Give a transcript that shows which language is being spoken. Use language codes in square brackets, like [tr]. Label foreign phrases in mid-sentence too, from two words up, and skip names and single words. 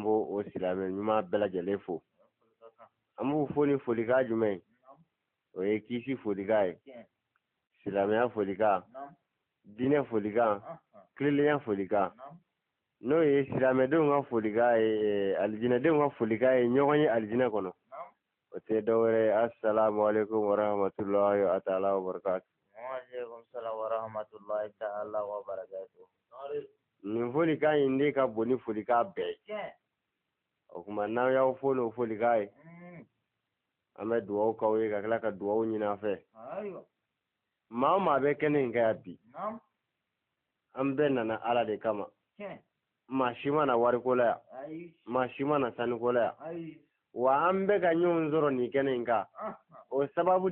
[bm] b'o o silamɛ ɲuman bɛɛ lajɛlen fo an b'u fo ni folikan jumɛn o ye kisi folikan ye silamɛya folikan diinɛ folikan tilennenya folikan n'o ye silamɛdenw ka folikan ye alijinɛdenw ka folikan ye ɲɔgɔn ye alijinɛ kɔnɔ o tɛ dɔwɛrɛ ye [ar] السلام عليكم ورحمة الله تعالى وبركاته. وعليكم السلام ورحمة الله تعالى وبركاته. [bm] Nin folikan in de ka bon ni folikan bɛɛ ye o kuma n'aw y'aw fo n'o folikan ye an bɛ dugawu k'aw ye ka tila ka dugawu ɲini a fɛ maa o maa bɛ kɛnɛ in kɛ yan bi an bɛɛ nana ala de kama maa si ma na wariko la yan maa si ma na sanuko la yan wa an bɛ ka ɲɔgɔn sɔrɔ nin kɛnɛ in kan o sababu de